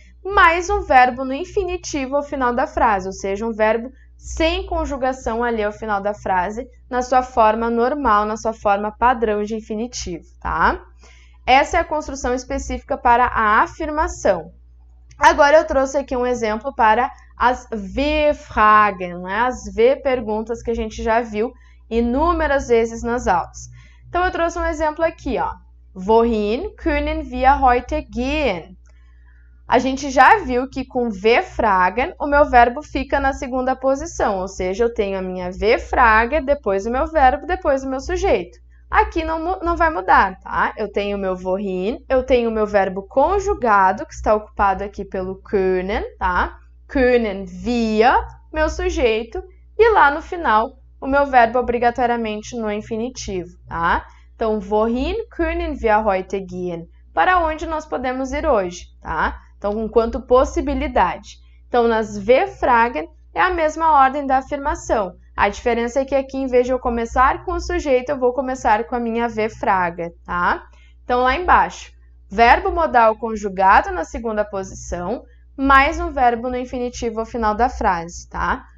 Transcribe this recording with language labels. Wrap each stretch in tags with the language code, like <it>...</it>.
<pt>Mais um verbo no infinitivo ao final da frase, ou seja, um verbo sem conjugação ali ao final da frase, na sua forma normal, na sua forma padrão de infinitivo, tá? Essa é a construção específica para a afirmação. Agora eu trouxe aqui um exemplo para as W-Fragen, né? As V-perguntas que a gente já viu inúmeras vezes nas aulas. Então eu trouxe um exemplo aqui, ó.</pt> <de>Wohin können wir heute gehen?</de> <pt>A gente já viu que com W-Fragen o meu verbo fica na segunda posição, ou seja, eu tenho a minha W-Frage, depois o meu verbo, depois o meu sujeito. Aqui não vai mudar, tá? Eu tenho o meu wohin, eu tenho o meu verbo conjugado, que está ocupado aqui pelo können, tá?</pt> <de>Können wir,</de> <pt>meu sujeito, e lá no final o meu verbo obrigatoriamente no infinitivo, tá? Então,</pt> <de>wohin können wir heute gehen?</de> <pt>Para onde nós podemos ir hoje, tá? Então, enquanto possibilidade. Então, nas W-Fragen é a mesma ordem da afirmação. A diferença é que aqui, em vez de eu começar com o sujeito, eu vou começar com a minha W-Frage, tá? Então, lá embaixo, verbo modal conjugado na segunda posição, mais um verbo no infinitivo ao final da frase, tá?</pt>